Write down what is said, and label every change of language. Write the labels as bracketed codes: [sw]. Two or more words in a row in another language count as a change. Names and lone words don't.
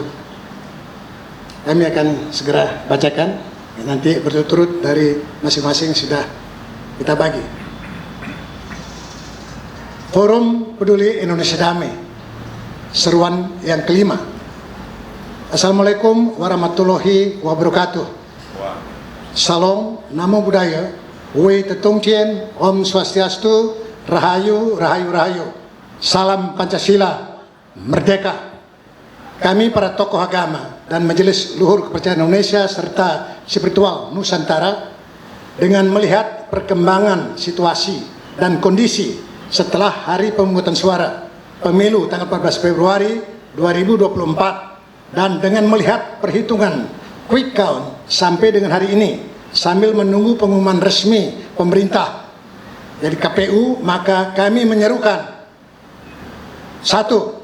[id] Kami akan segera bacakan, nanti berturut-turut dari masing-masing sudah kita bagi. Forum Peduli Indonesia Damai, seruan yang kelima. [ar] السلام عليكم ورحمة الله وبركاته. [id] Salam, [pi] namo buddhaya, [zh] 惟德动天, [ban] om swastiastu, [id] rahayu, rahayu, rahayu. Salam Pancasila, merdeka. Kami para tokoh agama dan Majelis Luhur Kepercayaan Indonesia serta spiritual Nusantara dengan melihat perkembangan situasi dan kondisi setelah hari pemungutan suara pemilu tanggal 14 Februari 2024 dan dengan melihat perhitungan quick count sampai dengan hari ini sambil menunggu pengumuman resmi pemerintah dari KPU, maka kami menyerukan: 1.